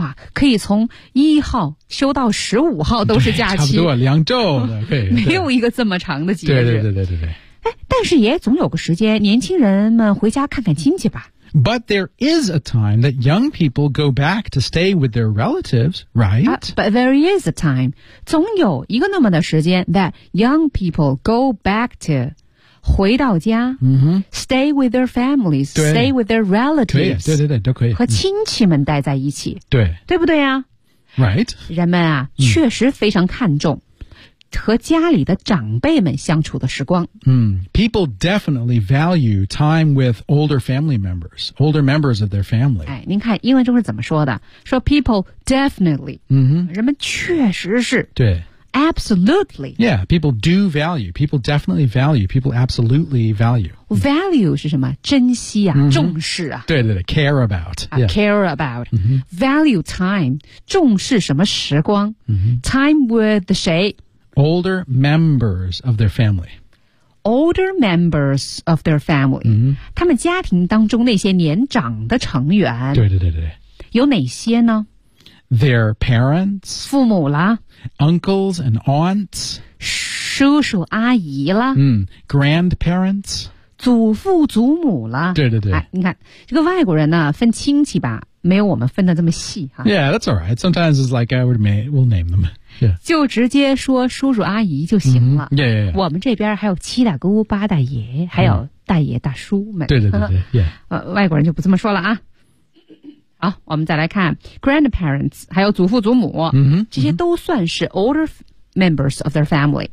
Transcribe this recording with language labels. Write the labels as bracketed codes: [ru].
[zh] 哇可以从一号休到十五号都是假期差不多两周的没有一个这么长的节日对对对对 对, 对, 对但是也总有个时间年轻人们回家看看亲戚吧 [en] But there is a time that young people go back to stay with their relatives right?、 But there is a time [zh] 总有一个那么的时间 [en] that young people go back to [zh] 回到家、 [en] stay with their families stay with their relatives [zh] 对对对都可以和亲戚们待在一起对对不对啊 [en] right [zh] 人们啊确实非常看重和家里的长辈们相处的时光。 [en] People definitely value time with older family members, older members of their family. [zh] 哎，您看英文中是怎么说的？说 [en] people definitely， [zh] 人们确实是对 [en] absolutely. Yeah, people do value. People definitely value. People absolutely value. [zh] Value 是什么？珍惜啊、mm-hmm. 重视啊。 [en] 对对对 ,care about.、 Yeah. Care about.、Mm-hmm. Value time, [zh] 重视什么时光、 mm-hmm. [en] Time with [zh] 谁 [en] Older members of their family. Older members of their family,、 mm-hmm. [zh] 他们家庭当中那些年长的成员。对对对对。有哪些呢 [en] ?Their parents. [zh] 父母啦。 [en] Uncles and aunts. [zh] 叔叔阿姨啦。 [en] 嗯、,grandparents. [zh] 祖父祖母啦。对对对、哎。你看这个外国人呢分亲戚吧没有我们分得这么细、啊。 [en] Yeah, that's alright. Sometimes it's like I would we'll name them. Yeah. [zh] 就直接说叔叔阿姨就行了、 [en] mm-hmm. yeah, yeah, yeah. [zh] 我们这边还有七大姑八大爷还有大爷大叔们、 mm-hmm. 对对对对、yeah. 外国人就不这么说了啊好我们再来看 grandparents 还有祖父祖母、 mm-hmm. 这些都算是 [en] older members of their family、